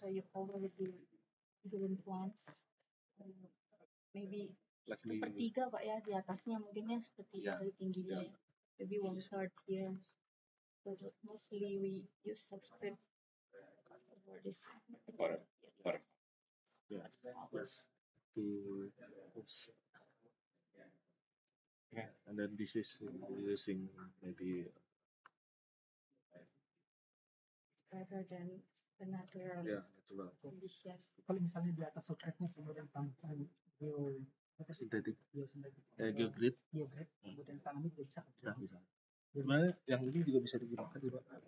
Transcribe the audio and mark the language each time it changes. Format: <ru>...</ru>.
<en>So you cover with the green plants. Maybe Like we,</en> <id>sepertiga Pak ya di atasnya mungkin ya sepertiga dari tingginya ya.</id> <en>Maybe 1/3 here. So mostly we use substrate for this. Bottom. yeah, yes, to oops. Okay. And then this is using maybe Rather than the natural natural condition.</en> <id>Kalau misalnya di atas substrate-nya kemudian tambahkan sintetik, biosintetik, geogrid, geogrid, kemudian tanami juga bisa. bisa. Sebenarnya yang ini juga bisa digunakan sih Pak.</id>